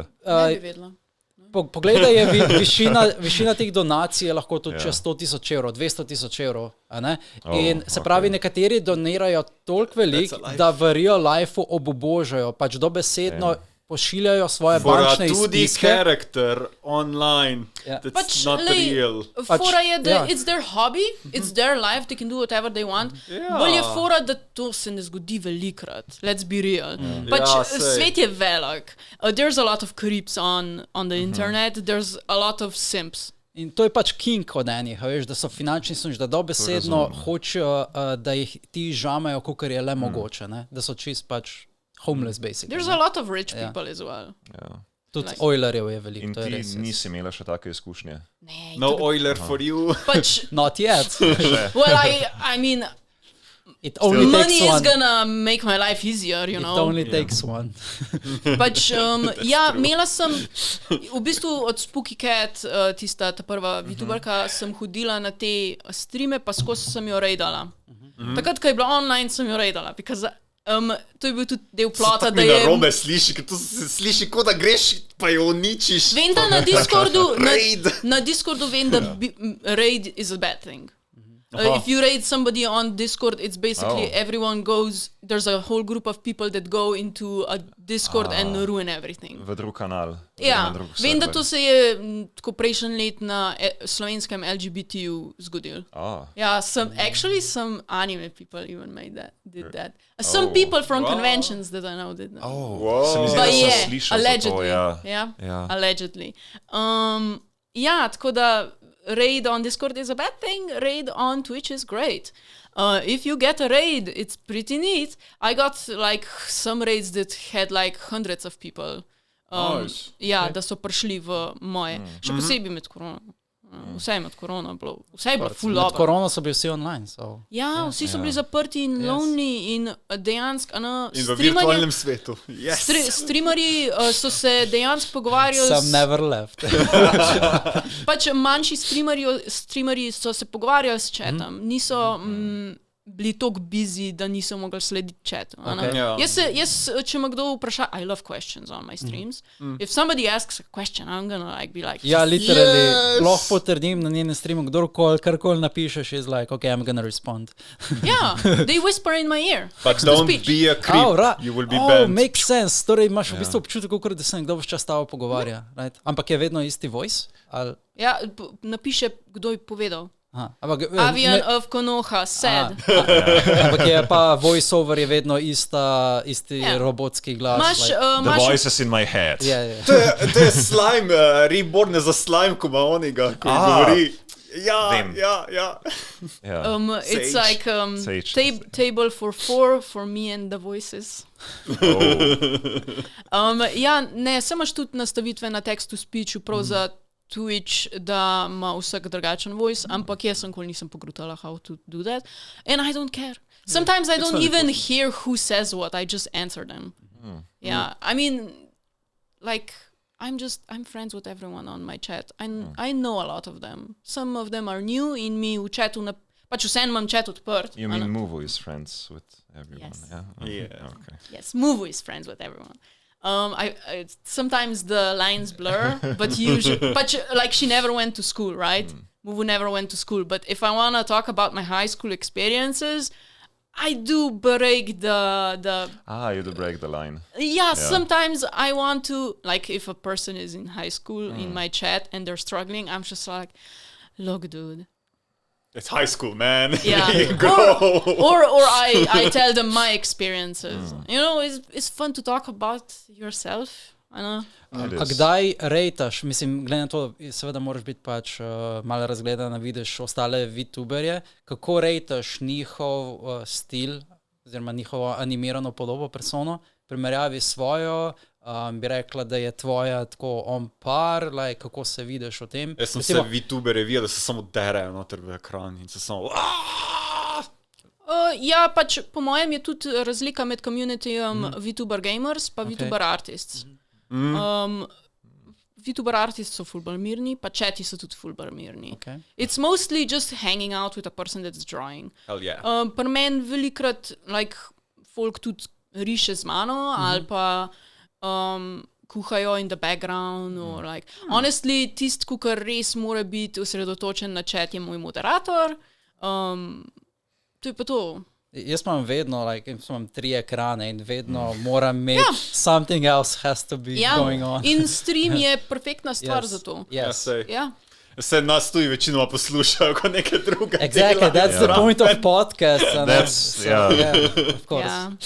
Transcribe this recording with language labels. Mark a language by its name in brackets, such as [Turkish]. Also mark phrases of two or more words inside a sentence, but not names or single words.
[Slovenian] Ne bi vedela. Pogledaj, višina teh donacij je lahko tudi čez 100,000 evrov, 200,000 evrov. In se pravi, nekateri donirajo toliko veliko, da v [English] real lifeu [Slovenian] obubožajo, pač dobesedno pošiljajo svoje bančne izpiske. [English] Tudi character online, that's not real. [Slovenian] Fora je, da [English] it's their hobby, it's their life, they can do whatever they want. [Slovenian] Bolj je fora, da to se ne zgodi velikrat. [English] Let's be real. [Slovenian] Pač svet je velik. [English] There's a lot of creeps on the internet, there's a lot of simps. [Slovenian] In to je pač king od enih, veš, da so finančni sužnji, da dobesedno hočejo, da jih ti žamejo, kakor je le mogoče, ne? Da so čist pač [English] homeless, basically. There's a lot of rich people as well. [Slovenian] Tudi Eulerjev je veliko. In ti nisi imela še take izkušnje? [English] No Euler for you. Not yet. Well, I mean, money is gonna make my life easier, you know. It only takes one. [Slovenian] Pač, ja, imela sem, v bistvu od Spooky Cat, ta prva VTuberka, sem hodila na te streame, pa skozi sem jo raidala. Takrat, ko je bila online, sem jo raidala, because To je bil tudi del plota, da je... Narobe sliši, ker to se sliši, kot da greš, pa jo uničiš. Vem, da na Discordu vem, da [English] raid is a bad thing. If you raid somebody on Discord, it's basically everyone goes, there's a whole group of people that go into a Discord and ruin everything. [Slovenian] V drug kanal. Ja, vem, da to se je tako prejšnji let na slovenskem LGBT-ju zgodil. Ja, [English] some anime people even did that. Some people from conventions that I know did that. But yeah, allegedly. Allegedly. [Slovenian] Ja, tako da [English] raid on Discord is a bad thing. Raid on Twitch is great. If you get a raid, it's pretty neat. I got like some raids that had like hundreds of people. Nice. [Slovenian] Ja, da so prišli v moje. Še posebej med korona. Vse je med korona bilo. Vse je bilo full dobro. Med korona so bili vsi online. So. Ja, vsi so bili zaprti in lonely in dejansko... In v virtualnem svetu. Yes. Streamerji so se dejansko pogovarjali... [English] Some never left. [Slovenian] Pač manjši streamerji so se pogovarjali s chatom. Niso bili toliko busy, da niso mogli slediti chatu. Jaz, če me kdo vpraša, [English] I love questions on my streams. If somebody asks a question, I'm gonna like be like... [Slovenian] Ja, literally, lahko potrdim na njenem streamu, karkoli napišeš, [English] is like, okay, I'm gonna respond. Yeah, they whisper in my ear. But don't be a creep, you will be banned. Makes sense. [Slovenian] Torej imaš v bistvu občutek, da se nekdo vse čas tavo pogovarja. Right? Ampak je vedno isti voice? Ja, napiše, kdo je povedal. Avian of Konoha, sad. Ampak je pa voiceover je vedno isti robotski glas. [English] The voices in my head. [Slovenian] To je slime, reborn za slime, ko ima onega, ko govori. Ja. [English] It's like table for 4 for me and the voices. [Slovenian] Ja, ne, samo imaš tudi nastavitve na text-to-speechu, prav za Twitch, da ima vsak drugačen voice, ampak jaz nisem pogrutala [English] how to do that. And I don't care. Sometimes I don't even hear who says what, I just answer them. Yeah, I mean, like, I'm friends with everyone on my chat. I know a lot of them. Some of them are new [Slovenian] in me v chatu, pač vseeno imam chat odprt. [English] You mean Muvu is friends with everyone? Yes. Yeah. Okay. Yes, Muvu is friends with everyone. Sometimes the lines blur, but like she never went to school, right? Muvu never went to school. But if I want to talk about my high school experiences, I do break you do break the line. Yeah, sometimes I want to, like if a person is in high school in my chat and they're struggling, I'm just like, look, dude. It's high school, man. Yeah. or I tell them my experiences. You know, it's fun to talk about yourself. I know. [Slovenian] A kdaj rejtaš? Mislim, glede na to, seveda moraš biti pač malo razgledan, vidiš ostale VTuberje. Kako rejtaš njihov stil, oziroma njihovo animirano podobo, persono, primerjavi svojo, bi rekla, da je tvoja tako [English] on par, like, [Slovenian] kako se vidiš o tem? Jaz sem vse VTuberje videl, da se samo derejo noter v ekran in se samo... Ja, pač po mojem je tudi razlika med communityjem VTuber gamers pa VTuber artists. VTuber artists so ful bolj mirni, pa chati so tudi ful bolj mirni. [English] It's mostly just hanging out with a person that's drawing. Hell yeah. [Slovenian] Pri meni velikrat, like, folk tudi riše z mano, ali pa kuhajo [English] in the background, or like, honestly, [Slovenian] tist, kukar res mora biti osredotočen na chat, je moj moderator. To je pa to. Jaz imam vedno, like, imam 3 ekrane in vedno moram imeti [English] something else has to be going on. [Slovenian] In stream je perfektna stvar za to. Se nas tudi večinoma poslušajo kot neke druge. [English] Exactly, that's the point of podcast. Of course.